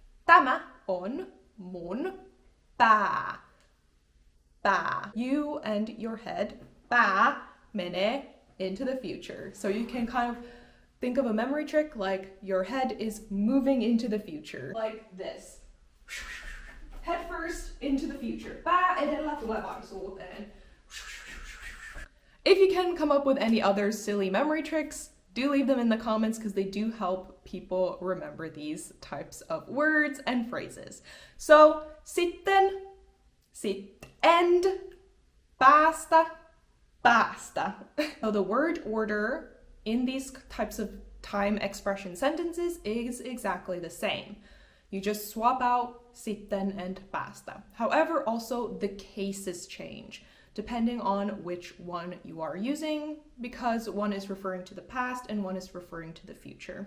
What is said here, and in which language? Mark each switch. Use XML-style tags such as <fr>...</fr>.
<fi>Tämä on mun pää. Pää.</fi> <en>You and your head, pää, menee into the future. So you can kind of think of a memory trick like your head is moving into the future. Like this. Head first into the future.</en> <fi>Pää edellä tulevaisuuteen.</fi> <en>If you can come up with any other silly memory tricks, do leave them in the comments because they do help people remember these types of words and phrases.</en> <fi>So, sitten, end, päästä, päästä.</fi> <en>So the word order in these types of time expression sentences is exactly the same. You just swap out sitten, and päästä. However, also the cases change depending on which one you are using, because one is referring to the past and one is referring to the future.</en>